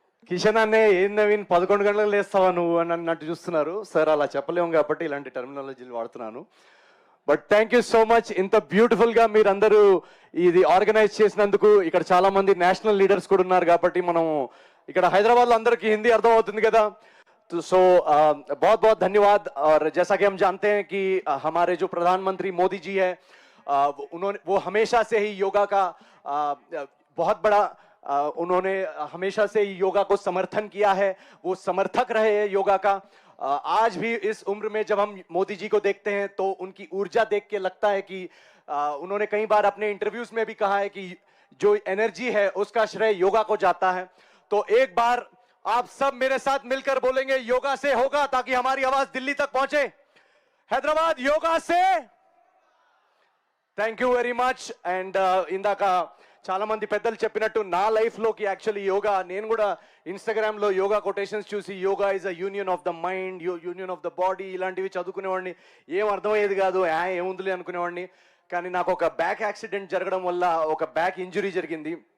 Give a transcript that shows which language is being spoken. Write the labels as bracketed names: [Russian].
[Telugu] కిషన్ అనే ఏం నవీన్ 11 గంటలకు లేస్తావా నువ్వు అని అన్నట్టు చూస్తున్నారు. సార్ అలా చెప్పలేము కాబట్టి ఇలాంటి టర్మినాలజీలు వాడుతున్నాను. [English] But thank you so much. [Telugu] ఇంత బ్యూటిఫుల్ గా మీరందరూ ఇది ఆర్గనైజ్ చేసినందుకు. ఇక్కడ చాలా మంది నేషనల్ లీడర్స్ కూడా ఉన్నారు కాబట్టి మనం ఇక్కడ హైదరాబాద్ లో అందరికీ హిందీ అర్థం అవుతుంది కదా. [Hindi] सो बहुत बहुत धन्यवाद. और जैसा कि हम जानते हैं कि हमारे जो प्रधानमंत्री मोदी जी है वो हमेशा से ही योगा का बहुत बड़ा उन्होंने हमेशा से ही योगा को समर्थन किया है. वो समर्थक रहे हैं योगा का. आज भी इस उम्र में जब हम मोदी जी को देखते हैं तो उनकी ऊर्जा देख के लगता है कि उन्होंने कई बार अपने इंटरव्यूज में भी कहा है कि जो एनर्जी है उसका श्रेय योगा को जाता है. तो एक बार आप सब मेरे साथ मिलकर बोलेंगे योगा से होगा, ताकि हमारी आवाज दिल्ली तक पहुंचे. हैदराबाद योगा से. [English] Thank you very much. [Telugu] And ఇందాక చాలా మంది పెద్దలు చెప్పినట్టు నా లైఫ్ లోకి యాక్చువల్లీ యోగా, నేను కూడా ఇన్స్టాగ్రామ్ లో యోగా కొటేషన్స్ చూసి [English] yoga is a union of the mind, union of the body [Telugu] ఇలాంటివి చదువుకునేవాడిని. ఏం అర్థమయ్యేది కాదు, ఏముందిలే అనుకునేవాడిని. కానీ నాకు ఒక బ్యాక్ యాక్సిడెంట్ జరగడం వల్ల ఒక బ్యాక్ ఇంజురీ జరిగింది.